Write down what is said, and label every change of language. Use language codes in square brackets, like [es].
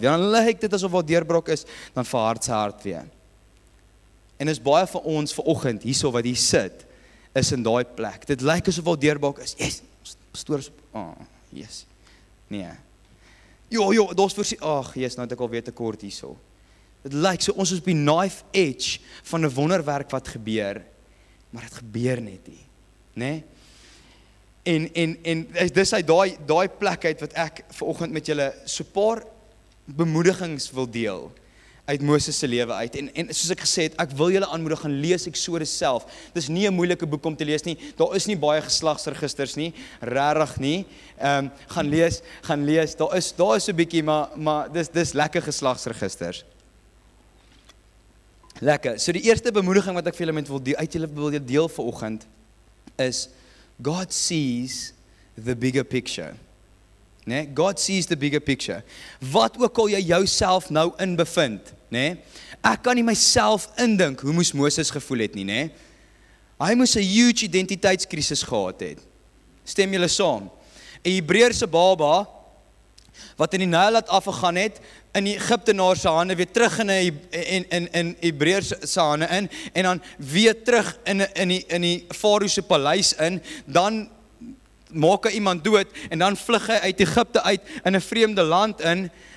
[af] Dan lyk dit asof daar 'n deurbraak is, dan verhard sy hart weer. En is baie vir ons vanoggend hierso wat hier sit, is in daai plek. Dit lyk asof al deurbak is. Yes, pastoor is yes. Nee. Jo, daar's voorsien. Yes, nou het ek al weer te kort hierso. Dit lyk so ons is op die knife edge van 'n wonderwerk wat gebeur, maar dit gebeur net nie, né? En dis uit daai plek uit wat ek vanoggend met julle so 'n paar bemoedigings wil deel uit Moses se lewe uit. En soos ek gesê het, ek wil julle aanmoedig gaan lees Eksodus self. Dis nie 'n moeilike boek om te lees nie. Daar is nie baie geslagsregisters nie, regtig nie. Gaan lees. Daar is 'n bietjie, maar dis lekker geslagsregisters. Lekker. So die eerste bemoediging wat ek vir julle wil deel vanoggend is [en] God sees the bigger picture. Nee, God sees the bigger picture. [af] Wat ook al jy jouself nou in bevind, nee? Ek kan nie myself indink hoe moes Moses gevoel het nie, nee? Hy moes 'n huge identiteitskrisis gehad het. Stem julle saam? 'n Hebreërse baba wat in die Nyl laat afgegaan het, in die Egiptenaar se hande weer terug in Hebreërs se hande in, en dan weer terug in die Farao se paleis in, dan maak hy iemand dood, en dan vlug hy uit Egipte uit, in 'n vreemde land in.